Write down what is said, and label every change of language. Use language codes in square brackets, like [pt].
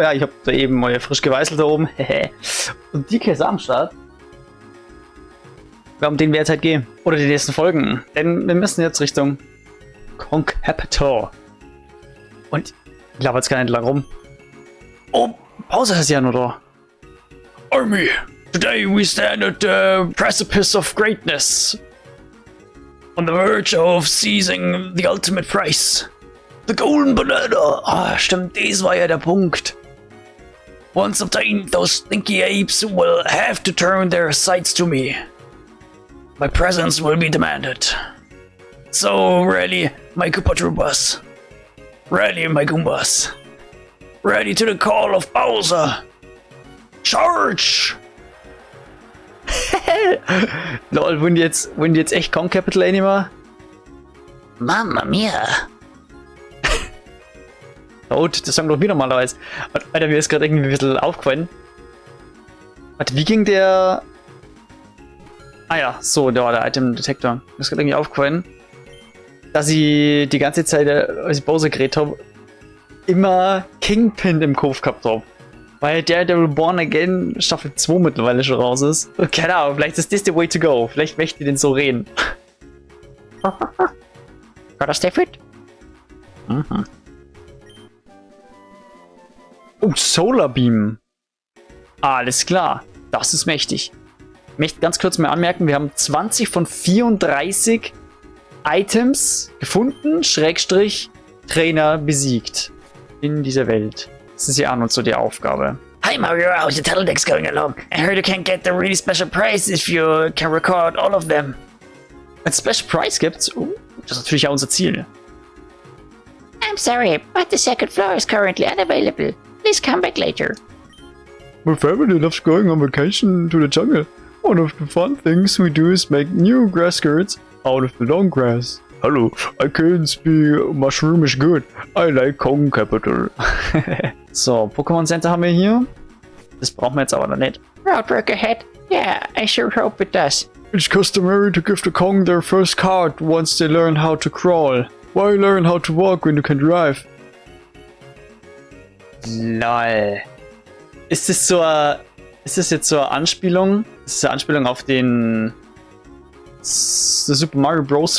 [de] Ja, ich habe da eben mal frisch geweißelt da oben. Und die Käse am Start. Um den wir jetzt halt gehen. Oder die nächsten Folgen. Denn wir müssen jetzt Richtung Concapital. Und ich laufe jetzt gar nicht lang rum. Oh, Pause ist ja nur da. [en] Army, today we stand at the precipice of greatness. On the verge of seizing the ultimate prize. The golden banana. [de] Ah, stimmt, das war ja der Punkt. [en] Once obtained, those stinky apes will have to turn their sights to me. My presence will be demanded. So, ready, my Koopa Troopas. Ready, my Goombas. Ready to the call of Bowser. Charge! [de] Lol, wollen die jetzt echt Concapital Anima? [it] Mamma mia. [de] Gut, das sagen doch wir normalerweise. Alter, mir ist gerade irgendwie ein bisschen aufgefallen. Warte, wie ging der... Ah ja, so, da war der Item Detektor. Mir ist gerade irgendwie aufgefallen, dass ich die ganze Zeit, als ich Bowser geredet habe, immer Kingpin im Kopf gehabt habe. Weil Daredevil Born Again Staffel 2 mittlerweile schon raus ist. Keine Ahnung, vielleicht ist das [en] the way to go. [de] Vielleicht möchte ich den so reden. [en] Got a stay fit? Mhm. [de] Oh, Solar Beam. Alles klar. Das ist mächtig. Ich möchte ganz kurz mal anmerken, wir haben 20 von 34 Items gefunden, Schrägstrich Trainer besiegt in dieser Welt. Das ist ja an und so die Aufgabe. [en] Hi Mario, how's your Teledecks going along? I heard you can get the really special prize if you can record all of them. [de] Ein Special Prize gibt's? Oh, das ist natürlich auch unser Ziel. [en] I'm sorry, but the second floor is currently unavailable. Please come back later. My family loves going on vacation to the jungle. One of the fun things we do is make new grass skirts out of the long grass. Hallo, I can't speak mushroomish good. I like Concapital. [de] So, Pokémon Center haben wir hier. Das brauchen wir jetzt aber noch nicht. [en] Route work ahead? Yeah, I sure hope it does. It's customary to give the Kong their first card once they learn how to crawl. Why learn how to walk when you can drive? Lol. [de] Ist das jetzt so eine Anspielung? Ist das eine Anspielung auf den Super Mario Bros.